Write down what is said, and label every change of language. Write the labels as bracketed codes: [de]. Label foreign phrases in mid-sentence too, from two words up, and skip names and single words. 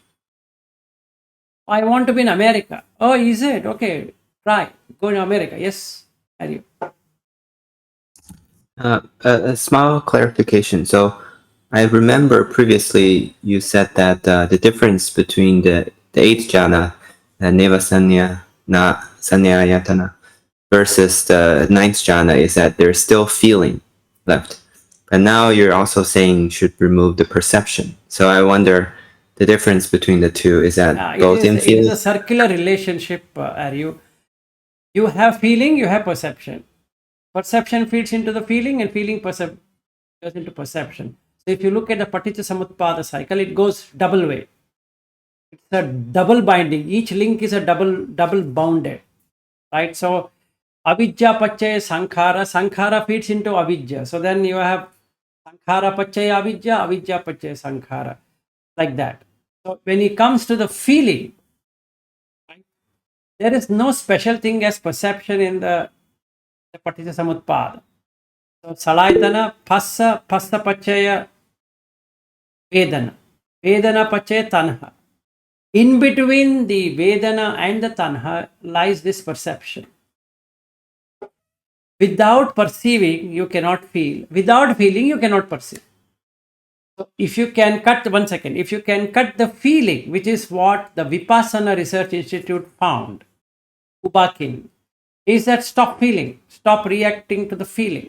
[en] I want to be in America. Oh, is it? Okay, try. Go to America. Yes, are you? A small clarification. So I remember previously you said that the difference between the eighth jhana, [pi] neva sañña, na saññayatana, [en] versus the ninth jhana is that there's still feeling left. And now you're also saying you should remove the perception. So I wonder the difference between the two is that both in It is feeling. a circular relationship, are you? You have feeling, you have perception. Perception feeds into the feeling, and feeling goes into perception. So if you look at the Paticca Samutpada cycle, it goes double way. It's a double binding. Each link is a double bounded, right? [pi] So avidya pachaya sankhara [en] feeds into [pi] avidya. [en] So then you have [pi] sankhara pachaya avidya pachaya sankhara, [en] like that. So when it comes to the feeling, right, there is no special thing as perception in the Paticca Samutpada. [pi] So salaytana phassa pachaya vedana, vedana pachaya tanha. [en] In between the vedana and the tanha lies this perception. Without perceiving, you cannot feel. Without feeling, you cannot perceive. So if you can cut, one second, if you can cut the feeling, which is what the Vipassana Research Institute found, Ubakin, is that stop feeling, stop reacting to the feeling.